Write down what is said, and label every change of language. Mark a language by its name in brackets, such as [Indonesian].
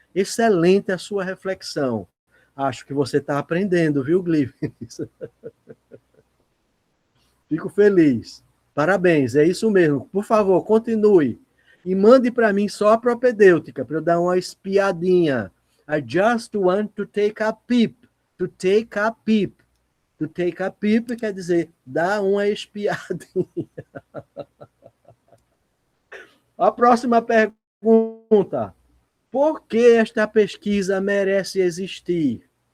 [Portuguese] Excelente a sua reflexão. Acho que você está aprendendo, viu, Glivnis? Fico feliz. Parabéns, é isso mesmo. Por favor, continue. E mande para mim só a propedêutica, para eu dar uma espiadinha. [English] I just want to take a peep. To take a peep. To take a peep [Portuguese] quer dizer dar uma espiadinha. A próxima pergunta. Por que esta pesquisa merece existir?